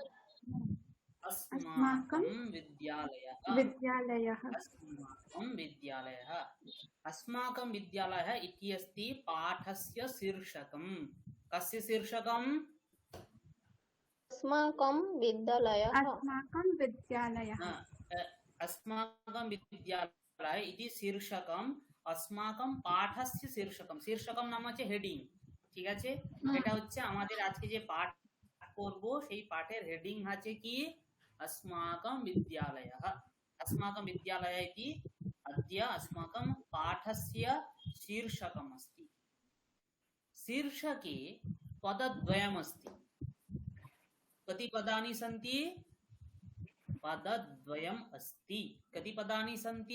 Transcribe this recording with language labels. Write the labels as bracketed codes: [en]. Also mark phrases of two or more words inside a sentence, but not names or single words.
[sa] अस्माकं विद्यालयः अस्माकं विद्यालयः इति अस्ति पाठस्य शीर्षकं कस्य शीर्षकं अस्माकं विद्यालयः अस्माकं विद्यालयः न, अस्माकं विद्यालय इति शीर्षकम अस्माकं पाठस्य शीर्षकम शीर्षकम नाम হচ্ছে [bn] হেডিং ঠিক আছে এটা হচ্ছে আমাদের আজকে যে পাঠ করব সেই পাঠের হেডিং আছে কি [sa] अस्माकं विद्यालयः अस्माकं विद्यालय इति अद्य अस्माकं पाठस्य शीर्षकम् अस्ति शीर्षके पदद्वयमस्ति कति पदानि सन्ति पदद्वयम् अस्ति कति पदानि सन्ति